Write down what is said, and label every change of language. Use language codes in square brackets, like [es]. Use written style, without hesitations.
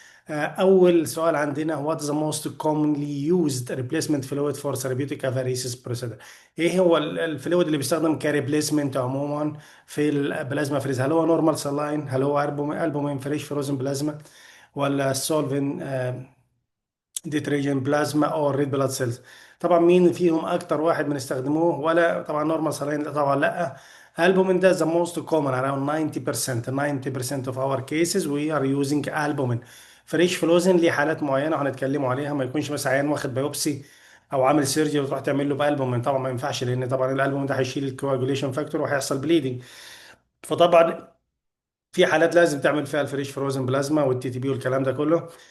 [ar] اول سؤال عندنا: [en] what is the most commonly used replacement fluid for therapeutic apheresis procedure؟ [ar] ايه هو الفلويد اللي بيستخدم كريبليسمنت عموما في البلازما فريز؟ هل هو نورمال سلاين، هل هو البومين فريش فروزن بلازما، ولا سولفين ديتريجين بلازما او ريد بلاد سيلز؟ طبعا مين فيهم اكتر واحد بنستخدموه؟ ولا طبعا نورمال سلاين طبعا لا. البومين ده [en] the most common around 90% of our cases we are using albumin. [ar] فريش فلوزن ليه حالات معينه وهنتكلموا عليها، ما يكونش مثلا عيان واخد بايوبسي او عامل سيرجي وتروح تعمل له بالبومين، طبعا ما ينفعش، لان طبعا الالبومين ده هيشيل الكواجوليشن فاكتور وهيحصل بليدنج. فطبعا في حالات لازم تعمل فيها الفريش فروزن بلازما والتي تي بي والكلام ده كله.